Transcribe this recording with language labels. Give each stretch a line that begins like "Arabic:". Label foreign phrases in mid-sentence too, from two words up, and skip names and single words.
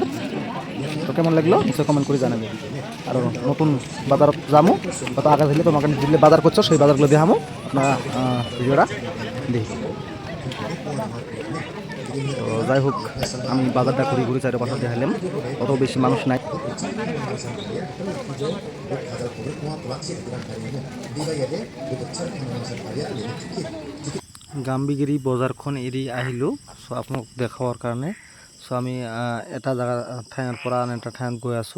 Bangla: তো কেমন লাগলো নিশ্চয় কমেন্ট করে জানাবে। আর নতুন বাজার যাবো, হয়তো আগে দিলে তোমাকে যেগুলো বাজার করছো সেই বাজারগুলো দেখাবো। আপনারা ভিডিওটা দেখি। তো যাই হোক, আমি বাজারটা ঘুরি চারিপাশে দেখালাম, অত বেশি মানুষ নাই।
Assamese: গাম্বিগিরি বজাৰখন এৰি আহিলোঁ, চ' আপোনাক দেখাবৰ কাৰণে। চ' আমি এটা জাগা ঠাইৰ পৰা আন এটা ঠাইত গৈ আছোঁ।